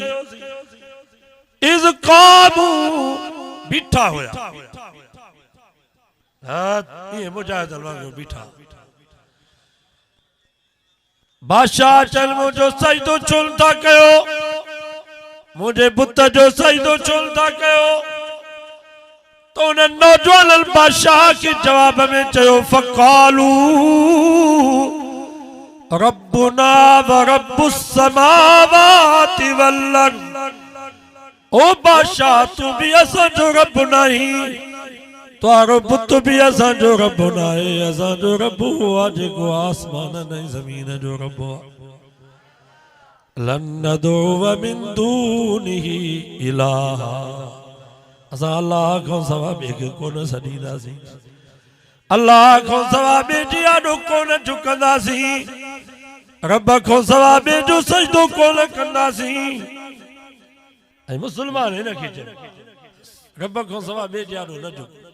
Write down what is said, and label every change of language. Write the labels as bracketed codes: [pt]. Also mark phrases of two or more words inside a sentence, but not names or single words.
[ar] إذ قاموا, [sd] बीठा हुया, ये मुजाहिदनि वांगुरु बीठा। बादशाह चल मुझो सजदो छो था कयो, मुझे बुत जो सजदो छो था कयो, तो उन नौजवान बादशाह के जवाब में चयो फ़क़ालू [ar] ربنا ورب السماوات والأرض, [sd] ओ बादशाह तू भी असांजो रब नहीं, तुहारो पुत भी असांजो रब नाहे, असांजो रब हुआ जेको आसमान ऐं ज़मीन जो रब आहे। [ar] لن ندعو من دونه إلها, [sd] असां अल्लाह खां सवा ॿिए खे कोन सॾींदासीं, अल्लाह खां सवा ॿिए जे आॾो कोन झुकंदासीं, रब खां सवा ॿिए जो सजदो कोन कंदासीं। ऐं मुसलमान हिन खे चए रब खां सवा ॿिए जे आॾो न झुक।